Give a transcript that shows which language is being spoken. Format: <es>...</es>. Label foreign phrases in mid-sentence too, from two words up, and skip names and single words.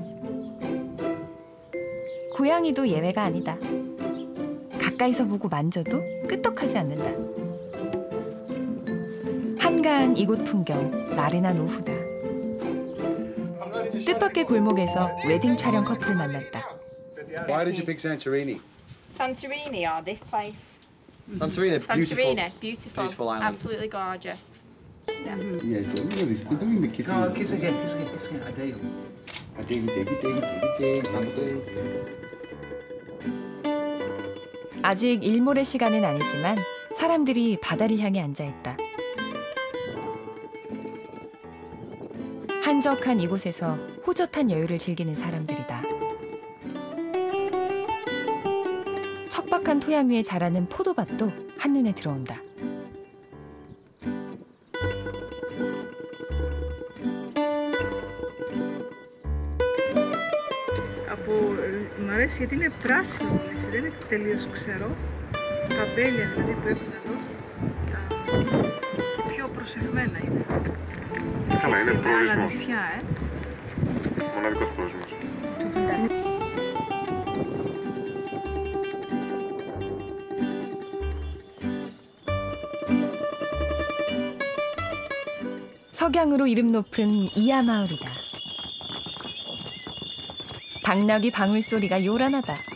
<ko>고양이도 예외가 아니다. 가까이서 보고 만져도 끄떡하지 않는다. 한가한 이곳 풍경, 나른한 오후다. 뜻밖의 골목에서 웨딩 촬영 커플을 만났다.</ko> <en>Why did you pick Santorini? Santorini, this place. Santorini, Santorini, it's beautiful. Beautiful island. Absolutely gorgeous. Yeah, so look at this. They're doing the kissing. No, kiss again, kiss again, kiss again. I dare you. I dare you, dare you.</en> <ko>아직 일몰의 시간은 아니지만 사람들이 바다를 향해 앉아있다. 한적한 이곳에서 호젓한 여유를 즐기는 사람들이다. 척박한 토양 위에 자라는 포도밭도 한눈에 들어온다.</ko> <el>Μ' αρέσει γιατί είναι πράσινο, δεν είναι τελείως ξερό. Τα μπέλια δηλαδή που έχουν εδώ και πιο προσεγμένα είναι. Καλά, είναι προορισμός. Νησιά, Μοναδικός προορισμός.</el> <ko>석양으로 이름 높은 이하 마을이다. 당나귀 방울소리가 요란하다.</ko>